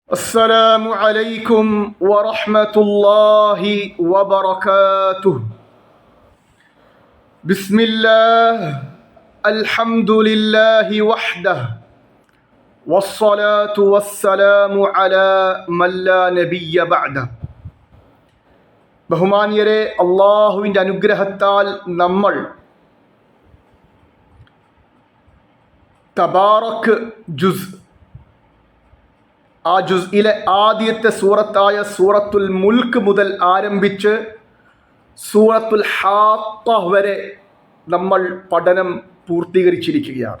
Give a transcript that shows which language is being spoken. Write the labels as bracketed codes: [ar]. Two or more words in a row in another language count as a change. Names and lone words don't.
[ar] السلام عليكم ورحمة الله وبركاته. بسم الله الحمد لله وحده والصلاة والسلام على من لا نبي بعده. [ml] ബഹുമാന്യരെ, അള്ളാഹുവിൻ്റെ അനുഗ്രഹത്താൽ നമ്മൾ തബാറക് ജുസ്, ആ ജുസ്ഇലെ ആദ്യത്തെ സൂറത്തായ സൂറത്തുൽ മുൽക്ക് മുതൽ ആരംഭിച്ച് സൂറത്തുൽ ഹാഖ വരെ നമ്മൾ പഠനം പൂർത്തീകരിച്ചിരിക്കുകയാണ്.